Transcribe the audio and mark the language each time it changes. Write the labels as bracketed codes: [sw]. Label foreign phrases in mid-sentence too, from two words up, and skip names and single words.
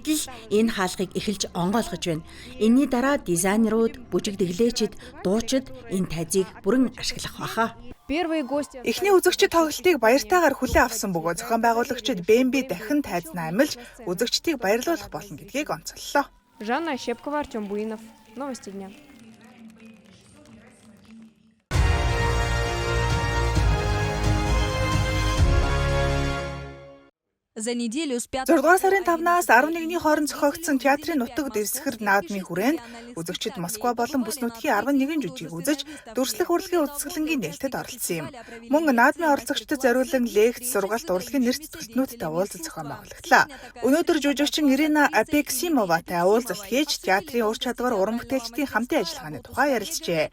[mn] Бид л энэ хаалгыг эхэлж онгойлгож байна. Энэний дараа дизайнерууд, бүжигдэглээчид, дуучид энэ тайзыг бүрэн ашиглах баха. Эхний үзэгчид тоглолтыг баяртайгаар хүлээн авсан бөгөөд зохион байгуулагчид Бэмби дахин тайзнаа амилж үзэгчдийг баярлуулах болно гэдгийг онцоллоо. [ru] Жанна Щепкова, Артем Буинов. Новости дня. За неделю с 5 [mn] 6 сарын 5-наас 11-ний хооронд зохиогдсон театрын нутаг дэвсгэр наадмын хүрээнд үзэгчид Москва болон бүс нутгийн 11 жүжиг үзэж дүрслэх урлагийн үзэсгэлэнгийн нээлтэд оролцсон юм. Мөн наадмын оролцогчдод зориулан лекц, сургалт, урлагийн нэр тэтгэлтнүүдтэй уулзалт зохион байгуулагдлаа. Өнөөдөр жүжигчин Ирина Апексимоватай уулзалт хийж театрын ур чадвар уран бүтээлчдийн хамтын ажиллагааны тухай ярилцжээ.